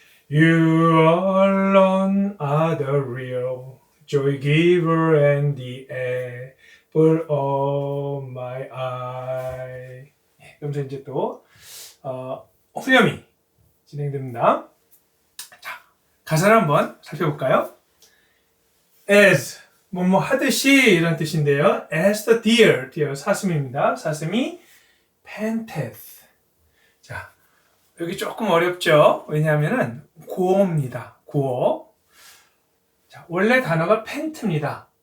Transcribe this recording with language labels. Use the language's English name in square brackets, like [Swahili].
[English] You alone are the real joy giver and the apple of my eye. [Korean] 그러면서 이제 또 후렴이 진행됩니다. 자, 가사를 한번 살펴볼까요? As 뭐뭐 하듯이 이런 뜻인데요. As the deer, 사슴입니다. 사슴이 panteth. 자, 여기 조금 어렵죠? 왜냐하면은 고어입니다. 고어. 자, 원래 단어가 팬트입니다.